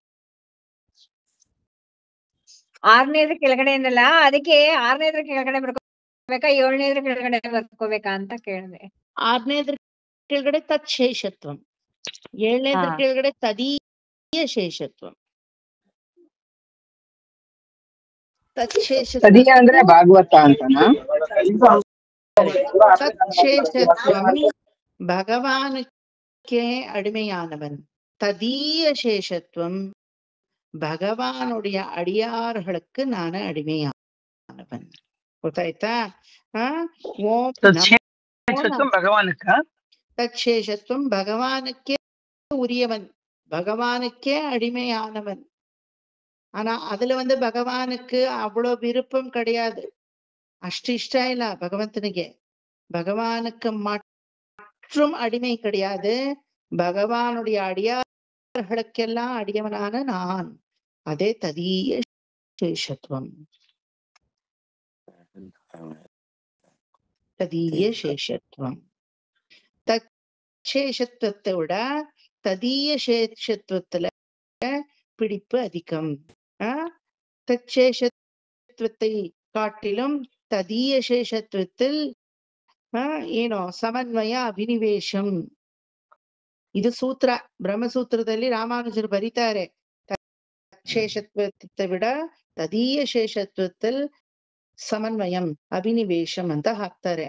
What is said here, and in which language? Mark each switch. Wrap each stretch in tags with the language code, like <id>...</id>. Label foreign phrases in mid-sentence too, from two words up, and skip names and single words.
<kn>6ನೇದ್ರ ಕೆಳಗಡೆ ಏನಲ್ಲ, ಅದಕ್ಕೆ 6ನೇದ್ರ ಕೆಳಗಡೆ ಬರ್ಕೋಬೇಕಾ 7ನೇದ್ರ ಕೆಳಗಡೆ ಬರ್ಕೋಬೇಕಾ ಅಂತ ಕೇಳಿದೆ. 6ನೇದ್ರ ಕೆಳಗಡೆ ತತ್ಶೇಷತ್ವಂ, 7ನೇದ್ರ ಕೆಳಗಡೆ ತದೀಯ ಶೇಷತ್ವಂ. ತತ್ಶೇಷ ತದೀಯ ಅಂದ್ರೆ ಭಾಗವತ ಅಂತನಾ?</kn> <ta>தற்சேஷத்துவம் பகவானுக்கே அடிமையானவன். ததீய சேஷத்துவம் பகவானுடைய அடியார்களுக்கு நான் அடிமையானவன்.</ta> <kn>ಗೊತ್ತಾಯ್ತಾ?</kn> <ta>ಓಂ தற்சேஷத்துவம் பகவானுக்கே உரியவன், பகவானுக்கே அடிமையானவன். ஆனா அதுல பகவானுக்கு அவ்வளவு விருப்பம் கிடையாது,</ta> <kn>ಅಷ್ಟು ಇಷ್ಟ ಇಲ್ಲ ಭಗವಂತನಿಗೆ.</kn> <ta>பகவானுக்கு மற்றும் அடிமை கிடையாது, பகவானுடைய அடியார்களுக்கெல்லாம் அடியவனான நான். அதே ததீய சேஷத்துவம். ததீய சேஷத்துவம். தற்சேஷத்துவத்தை விட ததீய சேஷத்துவத்துல பிடிப்பு அதிகம். தற்சேஷத்துவத்தை காட்டிலும் ததீய சேஷத்துவத்தில்</ta> <kn>ಏನೋ ಸಮನ್ವಯ ಅಭಿನಿವೇಶಂ. ಇದು ಸೂತ್ರ, ಬ್ರಹ್ಮಸೂತ್ರದಲ್ಲಿ ರಾಮಾನುಜರು ಬರೀತಾರೆ. ತತ್ಶೇಷತ್ವத்தை விட ತದೀಯ ಶೇಷತ್ವത്തിൽ ಸಮನ್ವಯಂ ಅಭಿನಿವೇಶಂ ಅಂತ ಹಾಕ್ತಾರೆ.</kn>